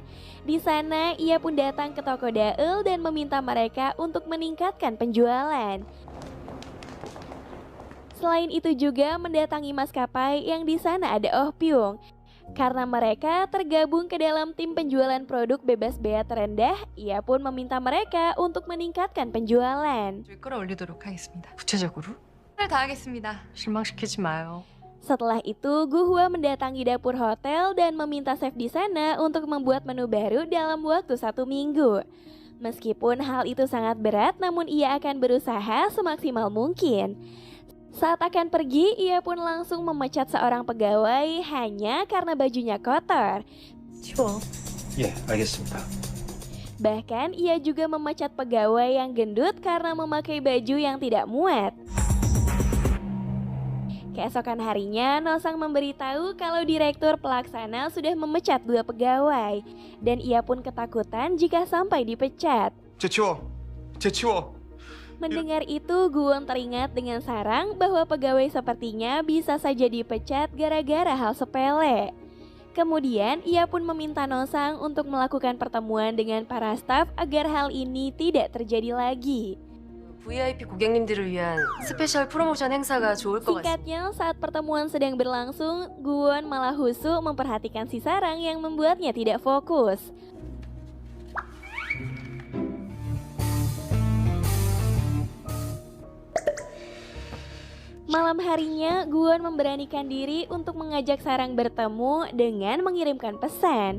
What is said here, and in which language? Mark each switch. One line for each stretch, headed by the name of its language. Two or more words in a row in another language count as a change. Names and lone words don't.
Indonesian: Di sana, ia pun datang ke toko Daeul dan meminta mereka untuk meningkatkan penjualan. Selain itu juga mendatangi maskapai yang di sana ada Oh Pyung. Karena mereka tergabung ke dalam tim penjualan produk bebas bea terendah, ia pun meminta mereka untuk meningkatkan penjualan.
Korean: 끌어올리도록 하겠습니다. 구체적으로? 다하겠습니다. 실망시키지 마요.
Indonesian: Setelah itu, Guhua mendatangi dapur hotel dan meminta chef di sana untuk membuat menu baru dalam waktu 1 minggu. Meskipun hal itu sangat berat, namun ia akan berusaha semaksimal mungkin. Saat akan pergi, ia pun langsung memecat seorang pegawai hanya karena bajunya kotor.
Korean: 치워. 예, 알겠습니다.
Indonesian: Bahkan ia juga memecat pegawai yang gendut karena memakai baju yang tidak muat. Keesokan harinya, Nosang memberitahu kalau direktur pelaksana sudah memecat 2 pegawai. Dan ia pun ketakutan jika sampai dipecat.
Korean: 제치워. 제치워.
Indonesian: Mendengar itu, Guwon teringat dengan Sarang bahwa pegawai sepertinya bisa saja dipecat gara-gara hal sepele. Kemudian, ia pun meminta Nosang untuk melakukan pertemuan dengan para staf agar hal ini tidak terjadi lagi.
Korean: VIP 고객님들을 위한 스페셜 프로모션 행사가 좋을 것 같습니다.
Indonesian: Singkatnya, saat pertemuan sedang berlangsung, Guwon malah husu memperhatikan si Sarang yang membuatnya tidak fokus. Malam harinya, Guwon memberanikan diri untuk mengajak Sarang bertemu dengan mengirimkan pesan.